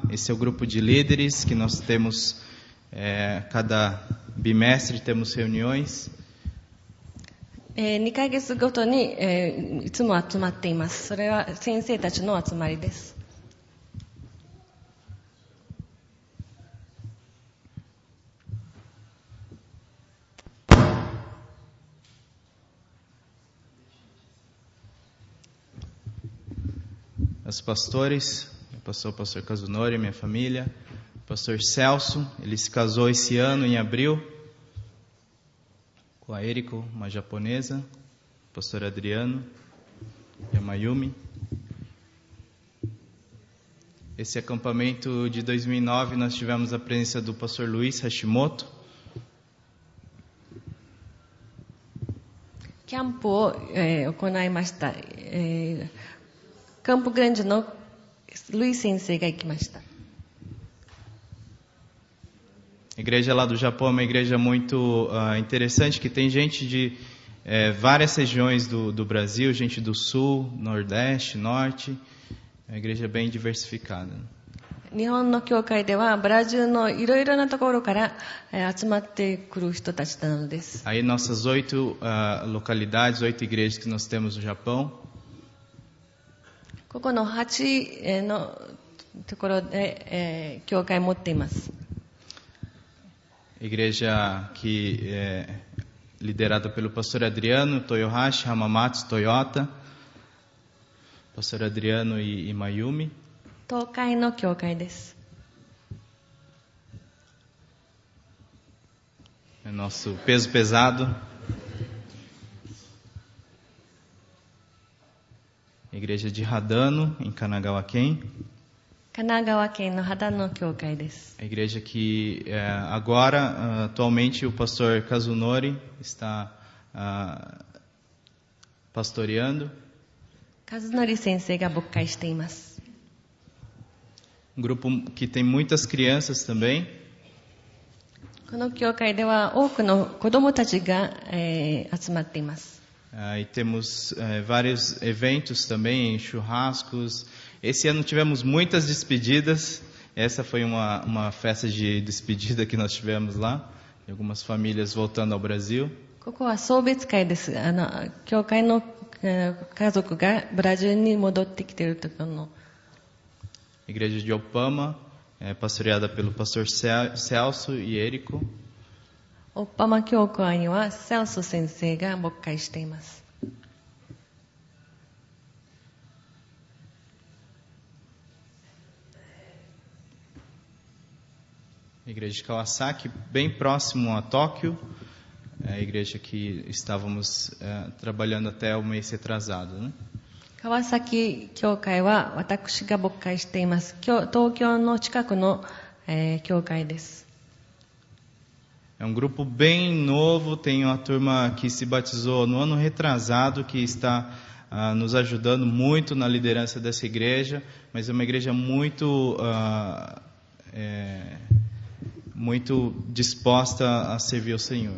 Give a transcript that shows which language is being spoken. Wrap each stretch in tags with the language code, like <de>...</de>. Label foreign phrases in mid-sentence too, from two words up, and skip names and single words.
<pt>Esse é o grupo de líderes que nós temos, cada bimestre temos reuniões.</pt> <ja>2 ヶ月ごとに、いつも集まっています。それは先生たちの集まりです。</ja> <pt>Os pastores, o pastor Kazunori, minha família, o pastor Celso, ele se casou esse ano em abril com a Eriko, uma japonesa, o pastor Adriano e a Mayumi. Esse acampamento de 2009 nós tivemos a presença do pastor Luiz Hashimoto.</pt> <ja>キャンプを、行いました、キャンプグランジのルイ先生が行きました。</ja> <pt>A igreja lá do Japão é uma igreja muito interessante, que tem gente de várias regiões do Brasil, gente do Sul, Nordeste, Norte. É uma igreja bem diversificada.</pt> <ja>日本の教会ではブラジルのいろいろなところから、集まってくる人たちなのです。</ja> <pt>Aí nossas 8 localidades, 8 igrejas que nós temos no Japão.</pt> <ja>ここの8のところで、教会を持っています。</ja> <pt>Igreja que é liderada pelo pastor Adriano Toyohashi Hamamatsu Toyota, pastor Adriano e Mayumi.</pt> <ja>東海の教会です。</ja> <pt>É nosso peso pesado. Igreja de Hadano, em Kanagawa-ken.</pt> <ja>神奈川県の秦野教会です。</ja> <pt>A igreja que agora, atualmente, o pastor Kazunori está pastoreando.</pt> <ja>和則先生が牧会しています。</ja> <pt>Um grupo que tem muitas crianças também.</pt> <ja>この教会では多くの子どもたちが、集まっています。</ja> <pt>E temos vários eventos também, churrascos. Esse ano tivemos muitas despedidas. Essa foi uma festa de despedida que nós tivemos lá. Algumas famílias voltando ao Brasil.</pt> <ja>ここは送別会です。教会の、家族がブラジルに戻ってきているところの。</ja> <pt>Igreja de Opama, pastoreada pelo pastor Celso e Érico.</pt> <ja>オッパマ教会にはセルソ先生が牧会しています。</ja> <pt>Igreja de Kawasaki, bem próximo a Tóquio. É a igreja que estávamos trabalhando até o mês retrasado, né?</pt> <ja>川崎教会は私が牧会しています。東京の近くの、教会です。</ja> <pt>É um grupo bem novo, tem uma turma que se batizou no ano retrasado, que está nos ajudando muito na liderança dessa igreja, mas é uma igreja muito disposta a servir ao Senhor.</pt>